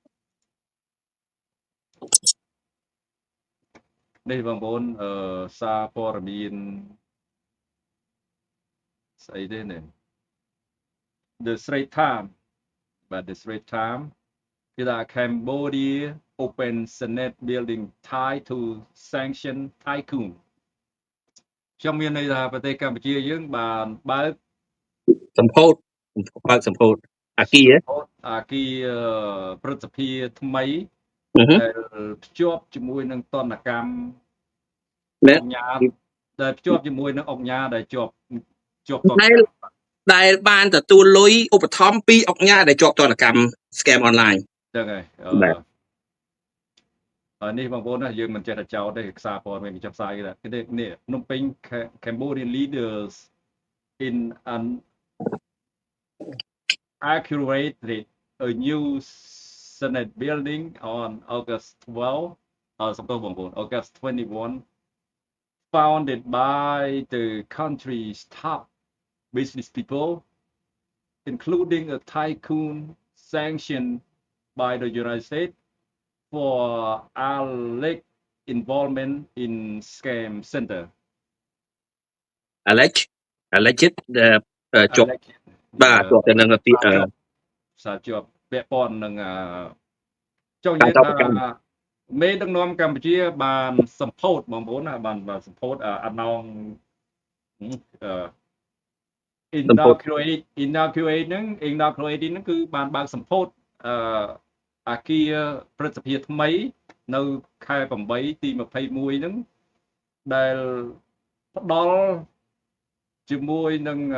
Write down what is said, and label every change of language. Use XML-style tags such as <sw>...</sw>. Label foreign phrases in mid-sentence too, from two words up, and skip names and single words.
<km>នេះបងប្អូនសារព័ត៌មានស្អីទេនេះ The Straits Times បាទ The Straits Times គេថា</km> <en>Cambodia open Senate building tied to sanction tycoon</en> <km>ខ្ញុំមានន័យថាប្រទេសកម្ពុជាយើងបានបើក សម្ពោធបើកសម្ពោធអាគារ អាគារព្រឹទ្ធសភាថ្មី ដែលភ្ជាប់ជាមួយនឹងតនកម្មអង្គការដែលភ្ជាប់ជាមួយនឹងអង្គការដែលជាប់តនកម្ម ដែលបានទទួលលុយឧបត្ថម្ភពីអង្គការដែលជាប់តនកម្ម</km> <en>scam online</en> <km>ចឹងហើយនេះបងប្អូនណាយើងមិនចេះតែចោទទេសារព័ត៌មានគេចាប់ផ្សាយគេថានេះភ្នំពេញ</km> <en>Cambodian leaders in an accurate a new Senate building on August 12</en> <km>សំទោសបងប្អូន</km> <en>August 21 founded by the country's top business people including a tycoon sanctioned by the United States for alleged involvement in scam center</en> <km>alleged ជាប់បាទជាប់ទៅនឹងពាក្យ សារជាប់ពាក់ព័ន្ធនឹងចង់និយាយថាមេដឹកនាំកម្ពុជាបានសម្ពោធបងប្អូនណាបានសម្ពោធអាណងinaugurate ហ្នឹងគឺបានបើកសម្ពោធអាគារព្រឹទ្ធសភាថ្មីនៅខែ8ទី21ហ្នឹងដែលផ្ដល់ជាមួយនឹង</km>